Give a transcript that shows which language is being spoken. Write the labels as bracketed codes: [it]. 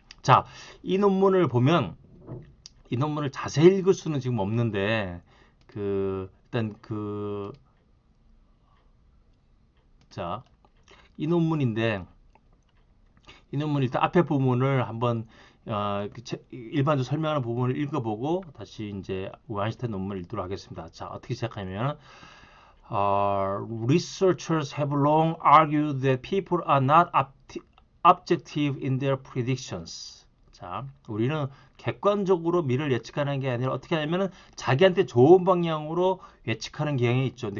[ko] 자, 이 논문을 보면 이 논문을 자세히 읽을 수는 지금 없는데 일단 자, 이 논문인데 이 논문 일단 앞에 부분을 한번 일반적으로 설명하는 부분을 읽어보고 다시 이제 와인슈타인 논문을 읽도록 하겠습니다. 자, 어떻게 시작하냐면 [en] researchers have long argued that people are not objective in their predictions. [ko] 자, 우리는 객관적으로 미래를 예측하는 게 아니라 어떻게 하냐면은 자기한테 좋은 방향으로 예측하는 경향이 있죠.